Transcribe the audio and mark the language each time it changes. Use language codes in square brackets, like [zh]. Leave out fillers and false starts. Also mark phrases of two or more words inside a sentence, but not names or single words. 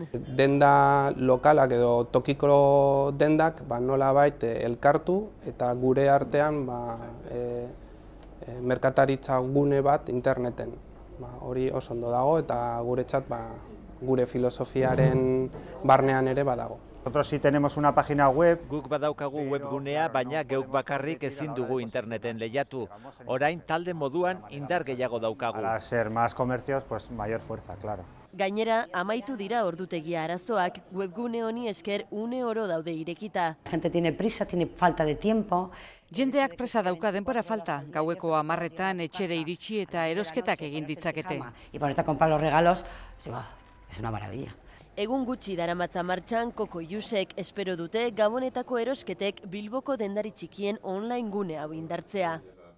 [eu] Denda lokalak edo tokiko dendak nolabait elkartu eta gure artean merkataritza gune bat interneten. Hori oso ondo dago eta guretzat gure filosofiaren barnean ere badago. [es] Nosotros sí tenemos una página web. [eu] Guk badaukagu webgunea, baina geuk bakarrik ezin dugu interneten lehiatu. Orain talde moduan indar gehiago daukagu. [es] Para ser más comercios, pues mayor fuerza, claro. [eu] Gainera, amaitu dira ordutegia arazoak, webgune honi esker une oro daude irekita. [es] La gente tiene prisa, tiene falta de tiempo. [eu] Jendeak presa dauka, denbora falta. Gaueko 10etan etxere iritsi eta erosketak egin ditzakete. [es] Y ponerte a comprar los regalos, es una maravilla. [eu] Egun gutxi daramatza martxan Kokoiusek espero dute Gabonetako erosketek Bilboko dendari txikien online gune hau indartzea.